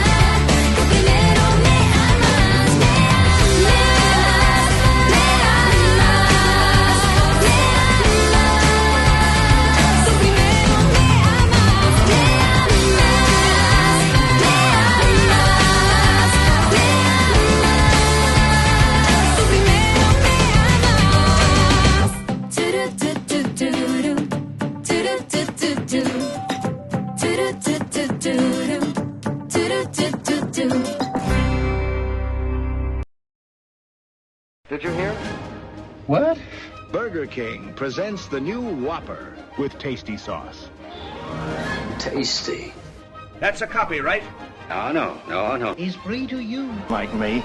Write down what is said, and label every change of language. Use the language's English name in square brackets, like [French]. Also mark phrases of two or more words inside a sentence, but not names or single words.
[Spanish] Tú primero me amas, me amas, me amas, me amas. Tú primero me amas, me amas, me amas, me amas. Tú primero me amas. Turu-tu-tu-tu-rum, turu-tu-tu-tu. Turu-tu-tu-tu-rum, turu-tu-tu-tu. [English] Did you hear? What? Burger King presents the new Whopper with tasty sauce. Tasty. That's a copy, right? No. He's free to use. Like me.